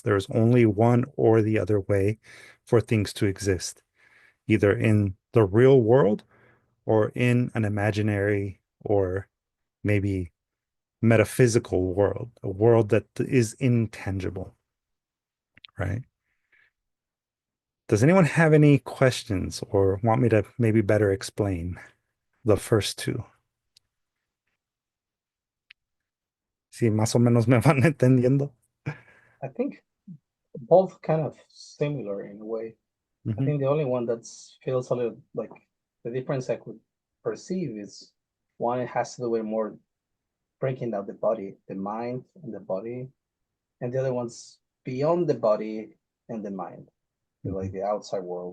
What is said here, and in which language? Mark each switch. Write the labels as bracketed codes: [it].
[en] There is only one or the other way for things to exist, either in the real world or in an imaginary or maybe metaphysical world, a world that is intangible, right? Does anyone have any questions or want me to maybe better explain the first two? [es] Si más o menos me van entendiendo. [en] I think both kind of similar in a way. I think the only one that feels a little like the difference I could perceive is one has to do with more breaking down the body, the mind and the body, and the other one's beyond the body and the mind, like the outside world.